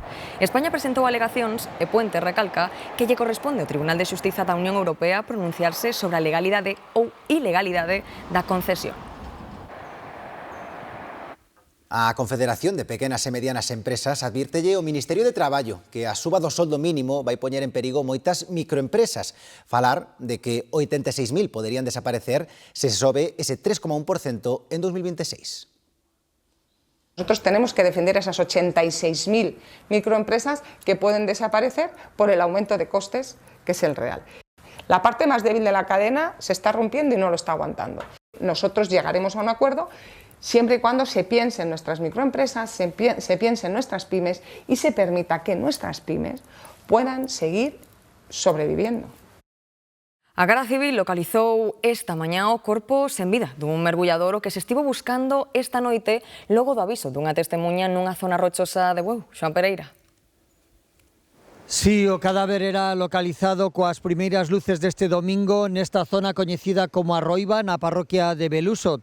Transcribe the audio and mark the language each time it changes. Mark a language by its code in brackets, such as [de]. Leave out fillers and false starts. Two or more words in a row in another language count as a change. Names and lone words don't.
[gl] España presentou alegacións e Puente recalca que lle corresponde ao Tribunal de Xustiza da Unión Europea pronunciarse sobre a legalidade ou ilegalidade da concesión. A Confederación de Pequenas e Medianas Empresas advírtelle ao Ministerio de Traballo que a suba do soldo mínimo vai poñer en perigo moitas microempresas. Falar de que 86.000 poderían desaparecer se sobe ese 3,1% en 2026. [es] Nosotros tenemos que defender esas 86.000 microempresas que pueden desaparecer por el aumento de costes, que es el real. La parte más débil de la cadena se está rompiendo y no lo está aguantando. Nosotros llegaremos a un acuerdo siempre y cuando se piense en nuestras microempresas, se piense en nuestras pymes y se permita que nuestras pymes puedan seguir sobreviviendo. [gl] A Garda Civil localizou esta mañá o corpo sen vida dun mergullador o que se estivo buscando esta noite logo do aviso dunha testemuña nunha zona rochosa de Bueu. Xoan Pereira. Sí, o cadáver era localizado coas primeiras luces deste domingo nesta zona coñecida como Arroiba, na parroquia de Beluso.